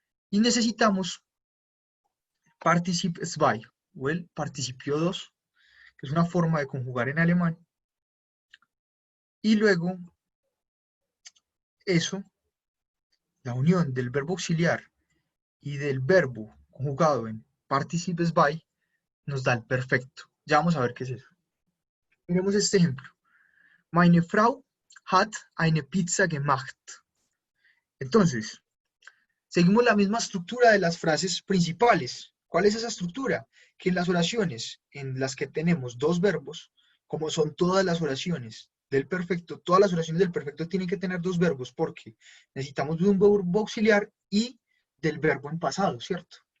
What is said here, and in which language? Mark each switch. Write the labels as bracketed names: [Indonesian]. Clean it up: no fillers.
[Spanish] Y necesitamos Partizip 2 o el participio 2, que es una forma de conjugar en alemán. Y luego, eso, la unión del verbo auxiliar y del verbo conjugado en Partizip 2 nos da el perfecto. Ya vamos a ver qué es eso. Miremos este ejemplo. [German] Meine Frau hat eine Pizza gemacht. [Spanish] Entonces, seguimos la misma estructura de las frases principales. ¿Cuál es esa estructura? Que en las oraciones en las que tenemos dos verbos, como son todas las oraciones del perfecto, todas las oraciones del perfecto tienen que tener dos verbos porque necesitamos de un verbo auxiliar y del verbo en pasado, ¿cierto?